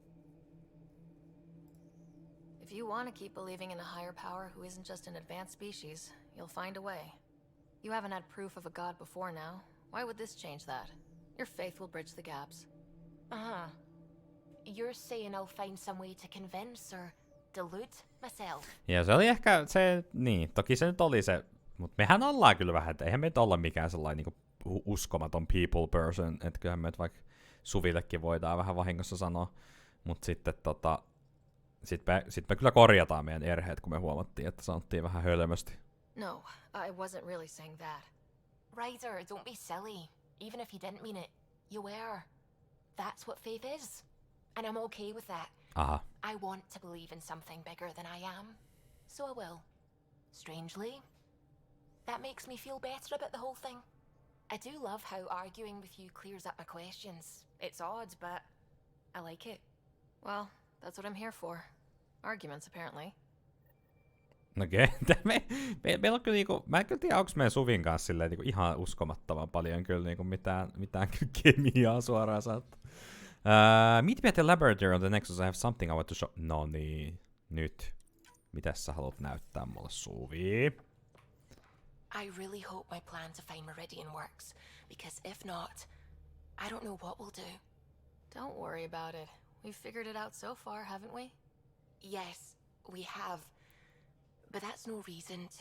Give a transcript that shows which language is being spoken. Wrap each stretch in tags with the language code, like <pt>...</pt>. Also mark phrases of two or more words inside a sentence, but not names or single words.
<en>If you want to keep believing in a higher power who isn't just an advanced species, you'll find a way. You haven't had proof of a god before now. Why would this change that? Your faith will bridge the gaps. Uh-huh. You're saying I'll find some way to convince or delude myself?</en> <fi>Ja se oli ehkä se, niin, toki se nyt oli se, mutta mehän ollaan kyllä vähän, että eihän me olla mikään sellainen niinku uskomaton</fi> <en>people person,</en> <fi>että kyllähän me vaikka Suvillekin voidaan vähän vahingossa sanoa, mutta sitten sit me kyllä korjataan meidän erheet, kun me huomattiin, että sanottiin vähän hölmösti.</fi> <en>No, I wasn't really saying that. Ryder, don't be silly. Even if you didn't mean it, you were. That's what faith is. And I'm okay with that. Aha. I want to believe in something bigger than I am. So I will. Strangely, that makes me feel better about the whole thing. I do love how arguing with you clears up my questions. It's odd, but I like it. Well, that's what I'm here for. Arguments, apparently.</en> <fi>Okei. Meillä on kyllä niinku, mä en kyllä tiedä, onko meidän Suvin kanssa silleen niinku ihan uskomattoman paljon kyllä niinku mitään kemiaa suoraan saattaa.</fi> <en>Meet me at the laboratory on the Nexus, I have something I want to show.</en> <fi>No niin, nyt. Mitäs sä haluat näyttää mulle, Suvi?</fi> <en>I really hope my plan to find Meridian works, because if not, I don't know what we'll do. Don't worry about it. We've figured it out so far, haven't we? Yes, We have. But that's no reason to...</en>